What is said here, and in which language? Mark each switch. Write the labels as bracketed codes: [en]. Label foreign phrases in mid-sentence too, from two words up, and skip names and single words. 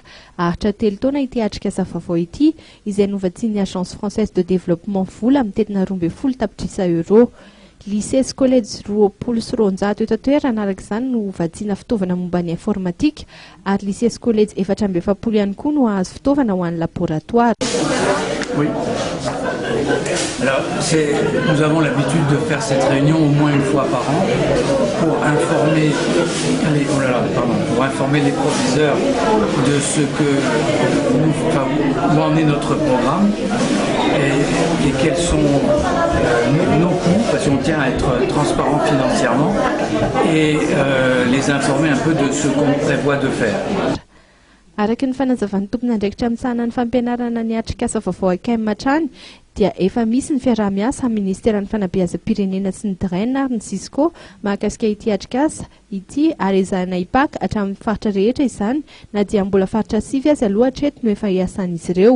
[mg] Ahitra 3 taona ity atrikasa vaovao ity izay novatsian'ny Agence Française de Développement vola amin'ny tetina 12 tapitrisa euro. Lycée sy collège roapolo sy roanjato eto an-toerana araka izany no vatsiana fitaovana momba ny informatique ary lycée sy collège 470 ihany koa no ahazo fitaovana ho an'ny laboratoire. [fr] Oui. Alors, nous avons l'habitude de faire cette réunion au moins une fois par an pour informer les proviseurs de ce que où en est notre programme et quels sont nos coûts, parce qu'on tient à être transparent financièrement et les informer un peu de ce qu'on prévoit de faire. [mg] Araka ny fanazavan'ny tompon'andraikitra amin'ny sahanan'ny fampianarana ny atrikasa vaovao AKEM hatrany dia efa misy ny fiaraha-miasa amin'ny ministeran'ny fanabeazam-pirenena sy ny DREN ary ny SISCO mahakasika ity atrikasa ity ary ezahana hipaka hatramin'ny faritra rehetra izany na dia mbola faritra 7 azy aloha hatreto no efa iasan'izy ireo.